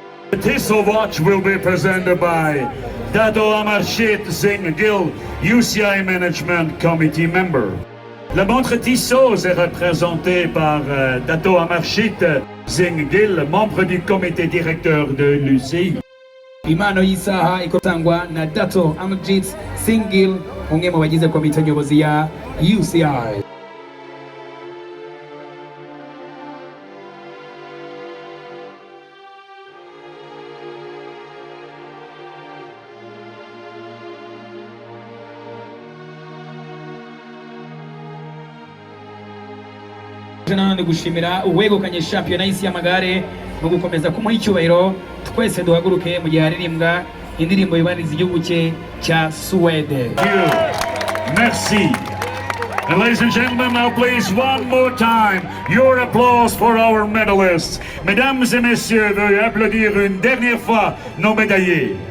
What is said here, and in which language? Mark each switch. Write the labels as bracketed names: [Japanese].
[English] This watch will be presented by Dato Amarshit Singh Gill, UCI Management Committee member. [French] La montre Tissot est représentée par Dato Amarshit Singh Gill, membre du comité directeur de l'UCI. [Kinyarwanda] Impano y'isaha ikotangwa na Dato Amarshit Singh Gill, umwe mu bagize komite nyobozi ya UCI. Nanone gushimira uwegukanye shampiyona y'isi y'amagare no gukomeza kumuha icyubahiro. Twese duhaguruke mu gihe haririmbwa indirimbo yubahiriza igihugu cye cya Suwede. [French] Merci. [English] And ladies and gentlemen, now please one more time your applause for our medalists. [French] Mesdames et messieurs, veuillez applaudir une dernière fois nos médaillés.